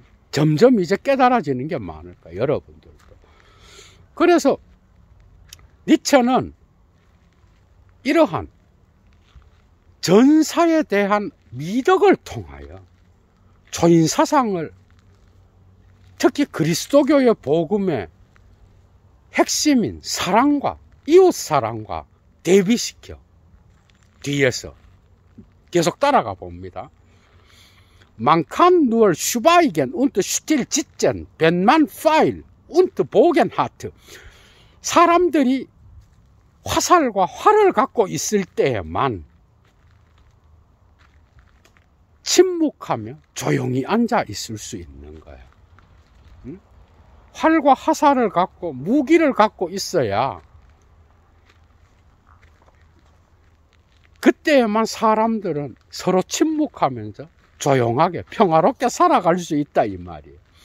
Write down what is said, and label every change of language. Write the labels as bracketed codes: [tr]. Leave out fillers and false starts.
[ko] 점점 이제 깨달아지는 게 많을 거예요. 여러분들도. 그래서 니체는 이러한 전사에 대한 미덕을 통하여 초인 사상을, 특히 그리스도교의 복음의 핵심인 사랑과 이웃 사랑과 대비시켜 뒤에서 계속 따라가 봅니다. [de] Man kann nur schweigen und still sitzen, wenn man Pfeil und Bogen hat. [ko] 사람들이 화살과 활을 갖고 있을 때에만 침묵하며 조용히 앉아 있을 수 있는 거예요. 활과 화살을 갖고 무기를 갖고 있어야 그때에만 사람들은 서로 침묵하면서 조용하게 평화롭게 살아갈 수 있다 이 말이에요.